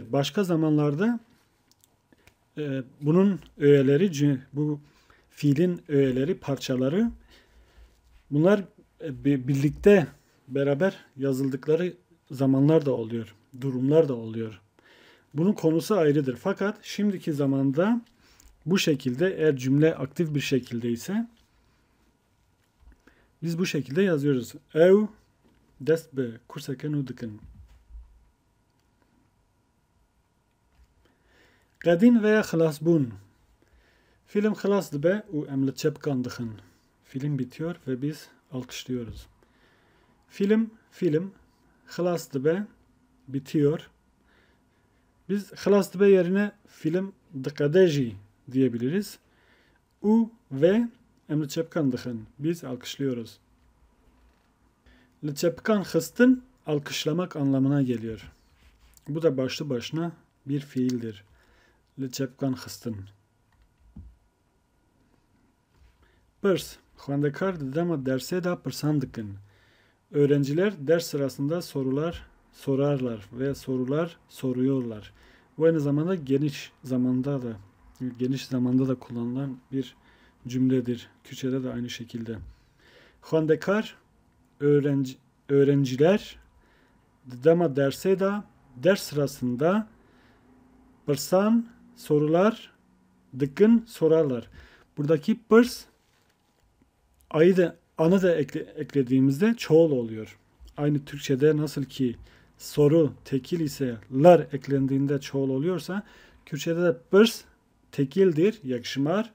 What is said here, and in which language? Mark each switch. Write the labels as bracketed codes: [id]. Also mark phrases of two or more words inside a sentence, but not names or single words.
[tr] Başka zamanlarda bunun öğeleri, bu fiilin öğeleri, parçaları bunlar birlikte beraber yazıldıkları zamanlar da oluyor. Durumlar da oluyor. Bunun konusu ayrıdır. Fakat şimdiki zamanda bu şekilde eğer cümle aktif bir şekilde ise biz bu şekilde yazıyoruz. [ku] Ev dest bi kurseke nû dikin. Qedîn veya xilasbûn. Film xilas dibe û em li çepkan dixin. [tr] Film bitiyor ve biz alkışlıyoruz. [ku] Film xilas dibe bitiyor. [tr] Biz [ku] xilas dibe [tr] yerine [ku] film diqede jî [tr] diyebiliriz. [ku] U ve em li çepkan dixin. [tr] Biz alkışlıyoruz. [ku] Li çepkan xistin [tr] alkışlamak anlamına geliyor. Bu da başlı başına bir fiildir. [ku] Li çepkan xistin. Pırs Xwendekar di dema dersê de pirsan dikin. [tr] Öğrenciler ders sırasında sorular sorarlar ve sorular soruyorlar. Bu aynı zamanda geniş zamanda da kullanılan bir cümledir. Kürtçede de aynı şekilde. [ku] Xwendekar öğrenciler dema dersê de [tr] ders sırasında [ku] pirsan sorular dikin sorarlar. [tr] Buradaki pırs anı da eklediğimizde çoğul oluyor. Aynı Türkçe'de nasıl ki soru tekil ise lar eklendiğinde çoğul oluyorsa Kürtçe'de de pırs tekildir, yakışmar.